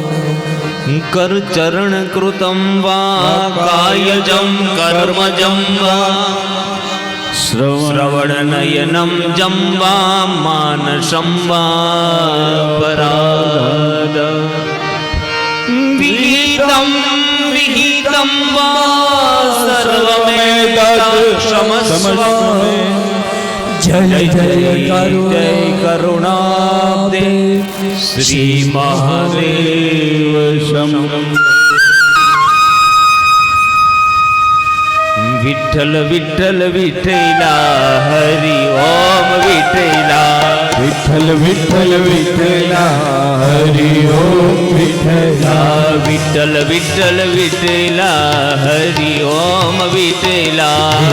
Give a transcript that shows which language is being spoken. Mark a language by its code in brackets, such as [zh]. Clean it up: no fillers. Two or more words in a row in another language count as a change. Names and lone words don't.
[sa] कर चरण कृतं वा कायजं कर्मजं वा श्रवण नयनं जं वा मानसं वा पराद विहितं विहितं वा सर्वमेतत्क्षमस्व जय जय करुणाब्दे श्री महादेव शरणं [mr] विठ्ठल विठ्ठल विठ्ठला हरि ओम विठ्ठला विठ्ठल विठ्ठल विठ्ठला हरि ओम विठ्ठला विठ्ठल विठ्ठल विठ्ठला हरि ओम विठ्ठला